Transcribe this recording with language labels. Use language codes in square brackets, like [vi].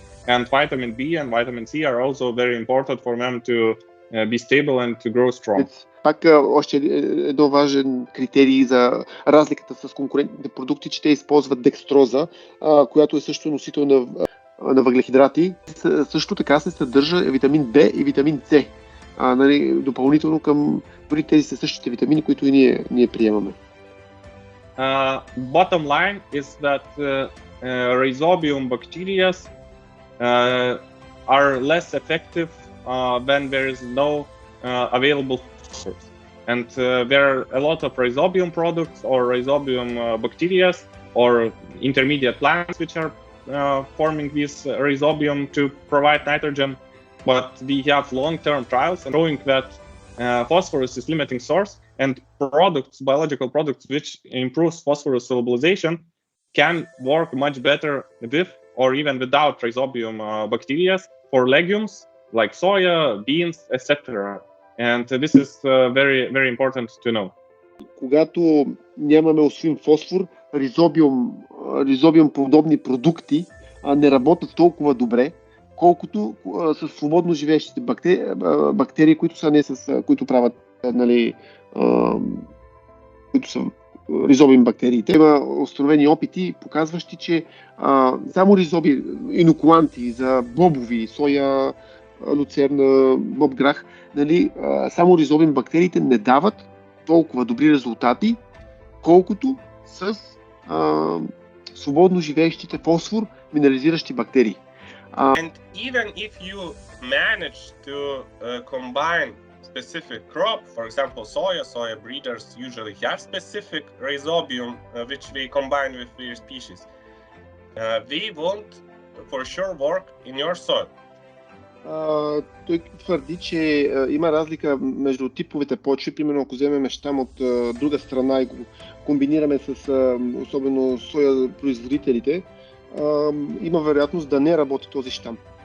[en] And vitamin B and vitamin C are also very important for them to be stable and to grow strong. [bg] Пак още един важен критерий за разликата с конкурентните продукти, че те използват декстроза, която е също носител на въглехидрати. Също така се съдържа витамин B и витамин С. Нали, допълнително към дори тези са същите витамини, които и ние приемаме. [en] Bottom line is that Rhizobium bacteria are less effective when there is no available source. And there are a lot of Rhizobium products or Rhizobium bacteria or intermediate plants which are forming this Rhizobium to provide nitrogen. But we have long-term trials showing that phosphorus is limiting source, and biological products which improves phosphorus solubilization can work much better with or even without Rhizobium bacteria for legumes like soya, beans, etc. And this is very, very important to know. [bg] Когато нямаме усвоим фосфор, ризобиум подобни продукти не работят толкова добре, колкото с свободно живеещите бактерии, които са които правят, нали, които са ризобиум бактериите. Има установени опити, показващи, че само ризоби инокуланти за бобови, соя, люцерна, бобграх, нали, само ризобиум бактериите не дават толкова добри резултати, колкото с свободно живеещите фосфор минерализиращи бактерии. [en] And even if you manage to combine specific crop, for example, soya breeders usually have specific rhizobium, which they combine with their species. They won't for sure work in your soil. [bg] Той твърди, че има разлика между типовете почви. Примерно, ако вземем щам от друга страна и го комбинираме с особено соя производителите, има вероятност да не работи този щам.